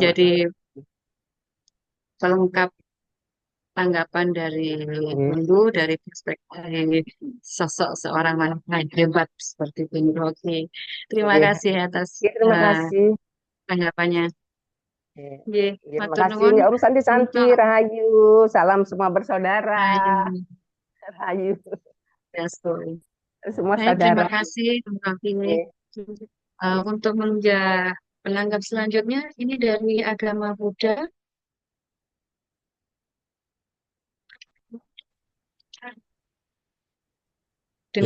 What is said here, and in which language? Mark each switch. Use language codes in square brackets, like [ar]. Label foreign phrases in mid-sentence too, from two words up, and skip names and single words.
[id] Menjadi pelengkap tanggapan dari Bumbu dari perspektif sosok seorang wanita yang hebat seperti Bu Nur Hoki. Terima kasih atas Terima kasih. tanggapannya. Nggih, Terima [jv] matur [id] kasih. [jv] nuwun [sa] Om Santi Santi, [id] untuk Rahayu, salam semua bersaudara. Rahayu. Rahayu, Restu. semua Baik, terima saudara. kasih Bu Hoki. Untuk penanggap selanjutnya, ini dari agama Buddha. Ya,